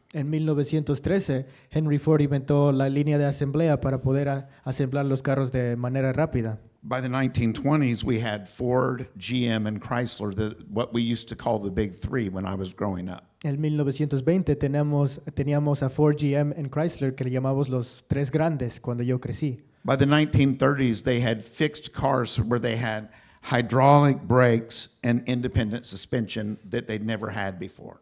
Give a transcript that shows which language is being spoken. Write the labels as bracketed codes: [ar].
[es] En 1913, Henry Ford inventó la línea de asamblea para poder asemblar los carros de manera rápida. [en] By the 1920s, we had Ford, GM, and Chrysler, what we used to call the big three when I was growing up. [es] En 1920 teníamos a Ford, GM y Chrysler, que le llamamos los tres grandes cuando yo crecí. [en] By the 1930s, they had fixed cars where they had hydraulic brakes and independent suspension that they'd never had before.